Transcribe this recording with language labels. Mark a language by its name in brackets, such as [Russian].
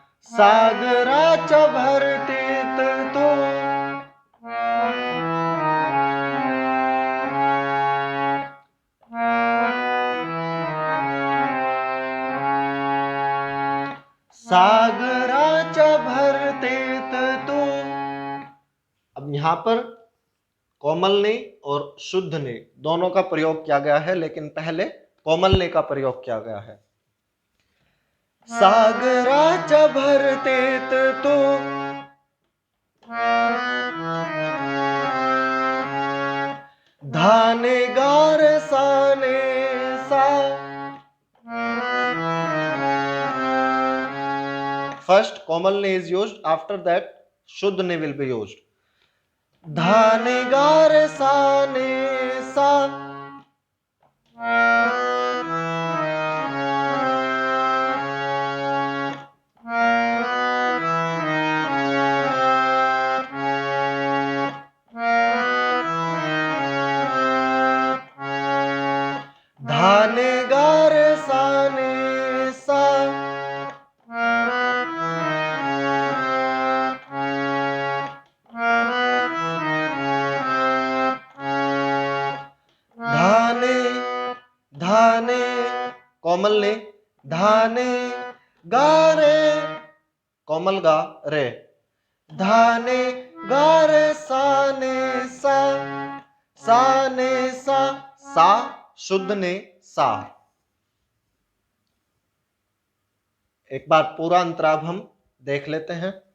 [Marathi] सागराच्या भरतीत तू सागराच्या भरतीत तू। [Hindi] अब यहां पर कोमल ने और शुद्ध ने दोनों का प्रयोग किया गया है, लेकिन पहले कोमल ने का प्रयोग किया गया है। [Marathi] सागराच्या भरतीत तू धाने गार साने सा। [English] First komal ni is used, after that shuddh ni will be used। धाने गार साने सा, धाने गार साने सा, धाने धाने कोमल ने धाने गा रे, कोमल गा रे, धाने गा रे साने सा, साने सा, सा शुद्ध ने सा। [Hindi] एक बार पूरा अंतराभ हम देख लेते हैं।